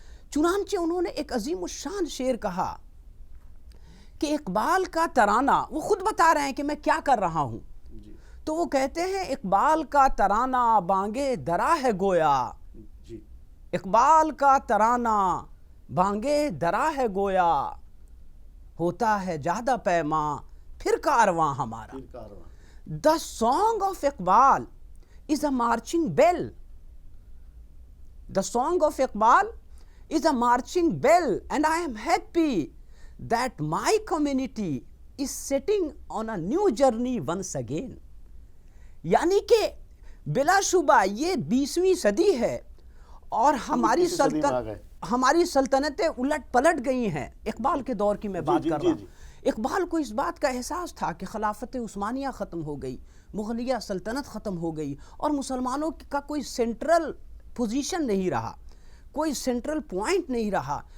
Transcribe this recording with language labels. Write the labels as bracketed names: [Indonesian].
[Urdu] چنانچہ انہوں نے ایک عظیم الشان شعر کہا کہ اقبال کا ترانہ، وہ خود بتا رہے ہیں کہ میں کیا کر رہا ہوں، جی تو وہ کہتے ہیں اقبال کا ترانہ بانگے درا ہے گویا، جی اقبال کا ترانہ بانگے درا ہے گویا، ہوتا ہے جادہ پیماں پھر کارواں ہمارا. پھر کارواں. [English] The song of Iqbal is a marching bell. The song of Iqbal is a marching bell, and I am happy that my community is setting on a new journey once again. [Urdu] یعنی کہ بلا شبہ یہ 20ویں صدی ہے اور ہماری سلطنتیں الٹ پلٹ گئی ہیں. اقبال کے دور کی میں بات کر رہا ہوں. اقبال کو اس بات کا احساس تھا کہ خلافت عثمانیہ ختم ہو گئی، مغلیہ سلطنت ختم ہو گئی، اور مسلمانوں کا کوئی سینٹرل پوزیشن نہیں رہا، کوئی سینٹرل پوائنٹ نہیں رہا.